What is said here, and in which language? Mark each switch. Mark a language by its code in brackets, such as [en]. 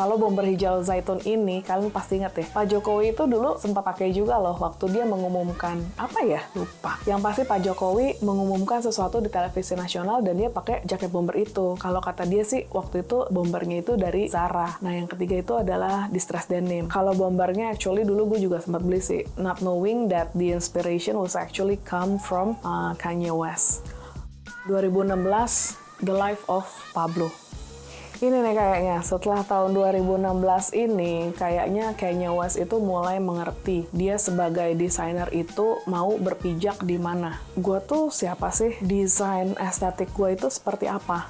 [id] Kalau bomber hijau zaitun ini, kalian pasti ingat ya, Pak Jokowi itu dulu sempat pakai juga loh waktu dia mengumumkan, apa ya? Lupa. Yang pasti Pak Jokowi mengumumkan sesuatu di televisi nasional dan dia pakai jaket bomber itu. Kalau kata dia sih, waktu itu bombernya itu dari Zara. Nah, yang ketiga itu adalah distress denim. Kalau bombernya actually dulu gue juga sempat beli sih, [en] not knowing that the inspiration was actually come from Kanye West. 2016 The Life of Pablo. [id] Ini nih kayaknya, setelah tahun 2016 ini, kayaknya Kanye West itu mulai mengerti dia sebagai desainer itu mau berpijak di mana. Gue tuh siapa sih? Desain estetik gue itu seperti apa?